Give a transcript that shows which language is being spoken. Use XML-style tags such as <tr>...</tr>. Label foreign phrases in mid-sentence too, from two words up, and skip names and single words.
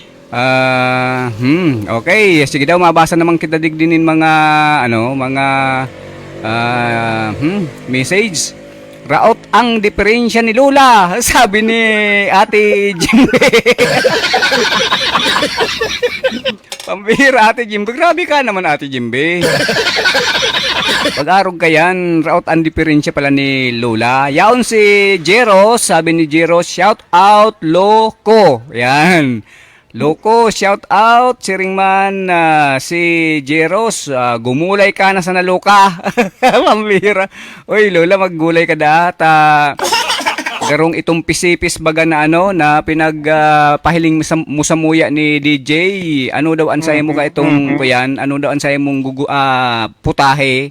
<bik>Okay, sige daw mabasa naman kita digdinin mga message. Raot ang diferensya ni Lola, sabi ni Ate Jimbe. Pambira Ate Jimbe, grabe ka naman Ate Jimbe. Pag-arog ka yan, raot ang diferensya pala ni Lola. Yaon si Jeros, sabi ni Jeros,</bik> <en>shout out Loco. Yan. Loco, shout out,</en> <bik>Siringman, si Jeros, gumulay ka na sa naloka. Mambira. Uy, Lola, maggulay ka da. Garong itong pisipis baga na na pinagpahiling mo sa muya ni DJ. Ano daw ansay mo ka itong kuyan? Ano daw ansay mong putahe?</bik>